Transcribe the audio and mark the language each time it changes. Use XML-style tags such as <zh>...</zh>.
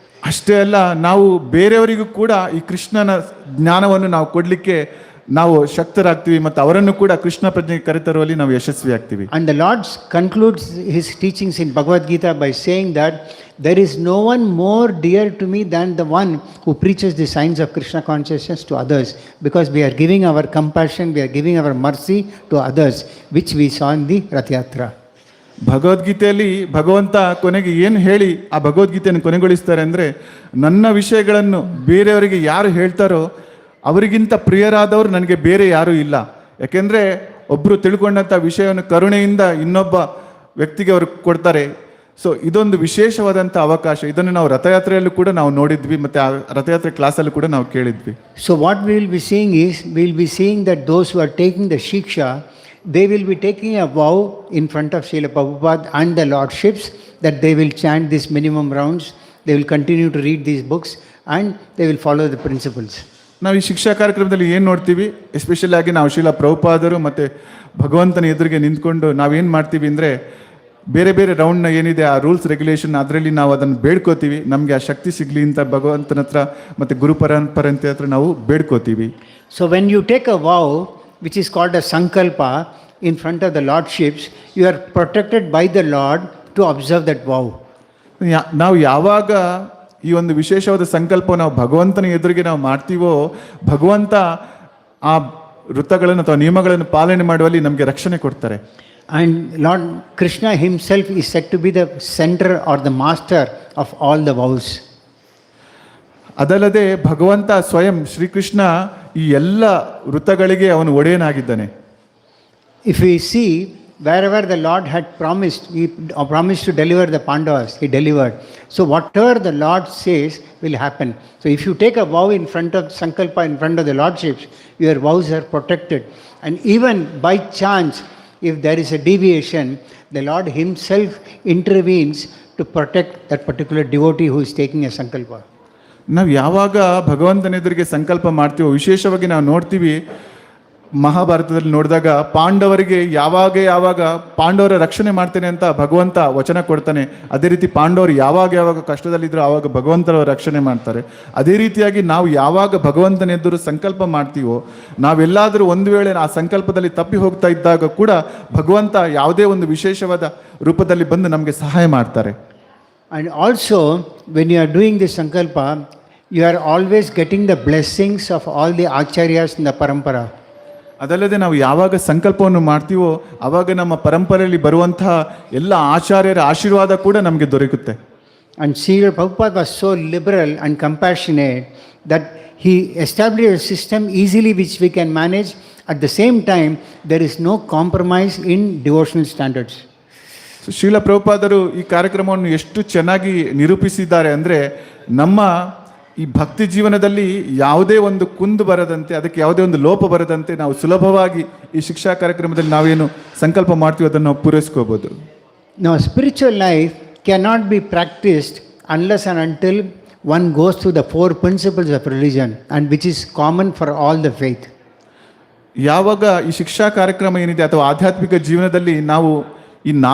<kn>ಅಷ್ಟೇ ಅಲ್ಲ, ನಾವು ಬೇರೆಯವರಿಗೂ ಕೂಡ ಈ ಕೃಷ್ಣನ ಜ್ಞಾನವನ್ನು ನಾವು ಕೊಡಲಿಕ್ಕೆ ನಾವು ಶಕ್ತರಾಗ್ತೀವಿ ಮತ್ತು ಅವರನ್ನು ಕೂಡ ಕೃಷ್ಣ ಪ್ರಜ್ಞೆಗೆ ಕರೆತರುವಲ್ಲಿ ನಾವು ಯಶಸ್ವಿ ಆಗ್ತೀವಿ.</kn> <en>And the Lord concludes his teachings in Bhagavad Gita by saying that there is no one more dear to me than the one who preaches the signs of Krishna consciousness to others, because we are giving our compassion, we are giving our mercy to others, which we saw in the Rath Yatra.</en> <kn>ಭಗವದ್ಗೀತೆಯಲ್ಲಿ ಭಗವಂತ ಕೊನೆಗೆ ಏನು ಹೇಳಿ ಆ ಭಗವದ್ಗೀತೆಯನ್ನು ಕೊನೆಗೊಳಿಸ್ತಾರೆ ಅಂದರೆ, ನನ್ನ ವಿಷಯಗಳನ್ನು ಬೇರೆಯವರಿಗೆ ಯಾರು ಹೇಳ್ತಾರೋ ಅವರಿಗಿಂತ ಪ್ರಿಯರಾದವರು ನನಗೆ ಬೇರೆ ಯಾರೂ ಇಲ್ಲ. ಯಾಕೆಂದರೆ ಒಬ್ಬರು ತಿಳ್ಕೊಂಡಂಥ ವಿಷಯವನ್ನು ಕರುಣೆಯಿಂದ ಇನ್ನೊಬ್ಬ ವ್ಯಕ್ತಿಗೆ ಅವರು ಕೊಡ್ತಾರೆ. ಸೊ ಇದೊಂದು ವಿಶೇಷವಾದಂಥ ಅವಕಾಶ. ಇದನ್ನು ನಾವು ರಥಯಾತ್ರೆಯಲ್ಲೂ ಕೂಡ ನಾವು ನೋಡಿದ್ವಿ, ಮತ್ತು ಆ ರಥಯಾತ್ರೆ ಕ್ಲಾಸಲ್ಲೂ ಕೂಡ ನಾವು ಕೇಳಿದ್ವಿ.</kn> <en>So what we will be seeing is, we will be seeing that those who are taking the Shiksha, they will be taking a vow in front of Srila Prabhupada and the Lordships that they will chant these minimum rounds, they will continue to read these books, and they will follow the principles.</en> <kn>ನಾವು ಈ ಶಿಕ್ಷಾ ಕಾರ್ಯಕ್ರಮದಲ್ಲಿ ಏನು ನೋಡ್ತೀವಿ, especially ಆಗಿ ನಾವು ಶ್ರೀಲ ಪ್ರಭುಪಾದರು ಮತ್ತು ಭಗವಂತನ ಎದುರಿಗೆ ನಿಂತ್ಕೊಂಡು ನಾವೇನು ಮಾಡ್ತೀವಿ ಅಂದರೆ, ಬೇರೆ ಬೇರೆ ರೌಂಡ್ನ ಏನಿದೆ ಆ ರೂಲ್ಸ್ ರೆಗ್ಯುಲೇಷನ್ ಅದರಲ್ಲಿ ನಾವು ಅದನ್ನು ಬೇಡ್ಕೋತೀವಿ. ನಮಗೆ ಆ ಶಕ್ತಿ ಸಿಗಲಿ ಅಂತ ಭಗವಂತನ ಹತ್ರ ಮತ್ತು ಗುರು ಪರಂಪರೆ ಹತ್ರ ನಾವು ಬೇಡ್ಕೋತೀವಿ.</kn> <en>So when you take a vow, which is called a sankalpa, in front of the Lordships, you are protected by the Lord to observe that vow.</en> <kn>ನಾವು ಯಾವಾಗ ಈ ಒಂದು ವಿಶೇಷವಾದ ಸಂಕಲ್ಪ ನಾವು ಭಗವಂತನ ಎದುರಿಗೆ ನಾವು ಮಾಡ್ತೀವೋ, ಭಗವಂತ ಆ ವೃತ್ತಗಳನ್ನು ಅಥವಾ ನಿಯಮಗಳನ್ನು ಪಾಲನೆ ಮಾಡುವಲ್ಲಿ ನಮಗೆ ರಕ್ಷಣೆ ಕೊಡ್ತಾರೆ.</kn> <en>And Lord Krishna himself is said to be the center or the master of all the vows.</en> <kn>ಅದಲ್ಲದೆ ಭಗವಂತ ಸ್ವಯಂ ಶ್ರೀಕೃಷ್ಣ ಈ ಎಲ್ಲ ವೃತ್ತಗಳಿಗೆ ಅವನು ಒಡೆಯನಾಗಿದ್ದಾನೆ.</kn> <en>If we see, wherever the Lord had promised, he promised to deliver the Pandavas, he delivered. So whatever the Lord says will happen. So if you take a vow in front of Sankalpa, in front of the Lordships, your vows are protected. And even by chance, if there is a deviation, the Lord himself intervenes to protect that particular devotee who is taking a Sankalpa.</en> <kn>ನಾವು ಯಾವಾಗ ಭಗವಂತನ ಎದುರಿಗೆ ಸಂಕಲ್ಪ ಮಾಡ್ತೀವೋ, ವಿಶೇಷವಾಗಿ ನಾವು ನೋಡ್ತೀವಿ ಮಹಾಭಾರತದಲ್ಲಿ ನೋಡಿದಾಗ ಪಾಂಡವರಿಗೆ ಯಾವಾಗ ಪಾಂಡವರ ರಕ್ಷಣೆ ಮಾಡ್ತೇನೆ ಅಂತ ಭಗವಂತ ವಚನ ಕೊಡ್ತಾನೆ. ಅದೇ ರೀತಿ ಪಾಂಡವರು ಯಾವಾಗ ಕಷ್ಟದಲ್ಲಿದ್ದರೂ ಆವಾಗ ಭಗವಂತರ ರಕ್ಷಣೆ ಮಾಡ್ತಾರೆ. ಅದೇ ರೀತಿಯಾಗಿ ನಾವು ಯಾವಾಗ ಭಗವಂತನ ಎದುರು ಸಂಕಲ್ಪ ಮಾಡ್ತೀವೋ, ನಾವೆಲ್ಲಾದರೂ ಒಂದು ವೇಳೆ ಆ ಸಂಕಲ್ಪದಲ್ಲಿ ತಪ್ಪಿ ಹೋಗ್ತಾ ಇದ್ದಾಗ ಕೂಡ ಭಗವಂತ ಯಾವುದೇ ಒಂದು ವಿಶೇಷವಾದ ರೂಪದಲ್ಲಿ ಬಂದು ನಮಗೆ ಸಹಾಯ ಮಾಡ್ತಾರೆ.</kn> <en>And also, when you are doing this sankalpa, you are always getting the blessings of all the acharyas in the parampara.</en> <kn>ಅದಲ್ಲದೆ ನಾವು ಯಾವಾಗ ಸಂಕಲ್ಪವನ್ನು ಮಾಡ್ತೀವೋ ಆವಾಗ ನಮ್ಮ ಪರಂಪರೆಯಲ್ಲಿ ಬರುವಂತಹ ಎಲ್ಲ ಆಚಾರ್ಯರ ಆಶೀರ್ವಾದ ಕೂಡ ನಮಗೆ ದೊರಕುತ್ತೆ.</kn> <en>And Srila Prabhupada was so liberal and compassionate that he established a system easily which we can manage. At the same time, there is no compromise in devotional standards.</en> <kn>Srila ಪ್ರಭುಪಾದರು ಈ ಕಾರ್ಯಕ್ರಮವನ್ನು ಎಷ್ಟು ಚೆನ್ನಾಗಿ ನಿರೂಪಿಸಿದ್ದಾರೆ ಅಂದರೆ, ನಮ್ಮ ಈ ಭಕ್ತಿ ಜೀವನದಲ್ಲಿ ಯಾವುದೇ ಒಂದು ಕುಂದು ಬರದಂತೆ, ಅದಕ್ಕೆ ಯಾವುದೇ ಒಂದು ಲೋಪ ಬರದಂತೆ ನಾವು ಸುಲಭವಾಗಿ ಈ ಶಿಕ್ಷಾ ಕಾರ್ಯಕ್ರಮದಲ್ಲಿ ನಾವೇನು ಸಂಕಲ್ಪ ಮಾಡ್ತೀವಿ ಅದನ್ನು ನಾವು ಪೂರೈಸ್ಕೋಬೋದು.</kn> <en>Now, spiritual life cannot be practiced unless and until one goes through the four principles of religion, and which is common for all the faith.</en> <kn>ಯಾವಾಗ ಈ ಶಿಕ್ಷಾ ಕಾರ್ಯಕ್ರಮ ಏನಿದೆ ಅಥವಾ ಆಧ್ಯಾತ್ಮಿಕ ಜೀವನದಲ್ಲಿ ನಾವು ಈ</kn>